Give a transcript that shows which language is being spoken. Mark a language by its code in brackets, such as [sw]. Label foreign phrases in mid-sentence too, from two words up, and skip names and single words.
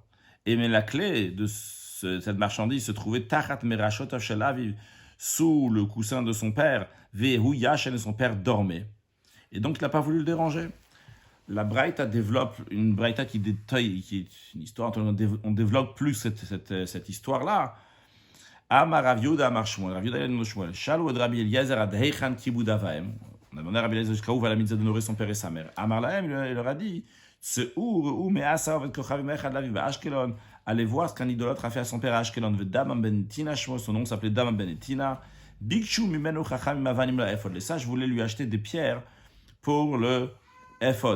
[fr] Et mais la clé de cette marchandise se trouvait [he] תחת מראשותיו של אביו, [fr] sous le coussin de son père, [he] והוא ישן, [fr] et son père dormait. Et donc il n'a pas voulu le déranger. La Braïta développe une Braïta qui détaille, qui est une histoire, on développe plus cette histoire-là. [he] אמר רב יהודה אמר שמואל רב יהודה בן שמואל שאלו את רבי אליעזר עד היכן כיבוד אב ואם. [fr] On a demandé à Rabbi Eliezer jusqu'à où va la mitzvah d'honorer son père et sa mère. [he] אמר להם, [fr] il leur a dit, allez voir ce qu'un idolâtre a fait à son père à Ashkelon. Son nom s'appelait Dama ben Tina. Les sages voulaient lui acheter des pierres pour le ephod.